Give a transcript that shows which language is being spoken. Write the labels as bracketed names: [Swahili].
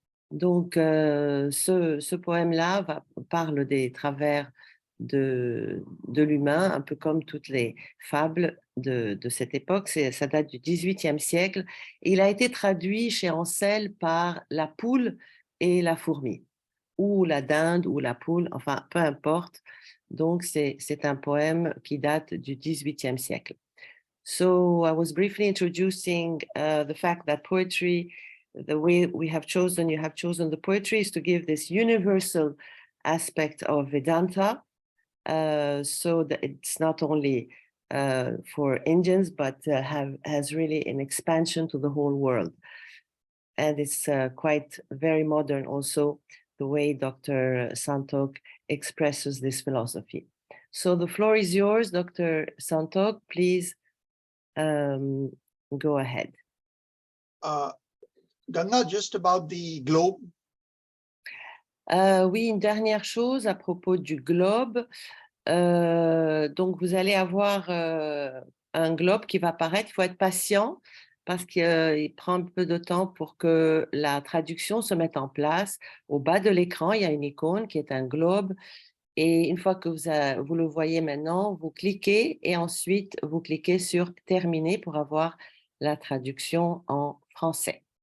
[French] Donc, ce poème-là parle des travers de l'humain, un peu comme toutes les fables de cette époque. Ça date du XVIIIe siècle. Et il a été traduit chez Ancel par la poule et la fourmi, ou la dinde, ou la poule, enfin, peu importe. Donc, c'est un poème qui date du XVIIIe siècle. [English] So, I was briefly introducing the fact that poetry, the way you have chosen the poetry is to give this universal aspect of Vedanta, so that it's not only for Indians, but has really an expansion to the whole world. And it's quite very modern also, the way Dr. Santoke expresses this philosophy. So the floor is yours, Dr. Santoke. Please go ahead. Ganga, just about the globe. [French] Oui, une dernière chose à propos du globe. Donc, vous allez avoir un globe qui va apparaître. Il faut être patient parce qu'il prend un peu de temps pour que la traduction se mette en place. Au bas de l'écran, il y a une icône qui est un globe. Et une fois que vous le voyez maintenant, vous cliquez et ensuite vous cliquez sur « Terminer » pour avoir la traduction en français.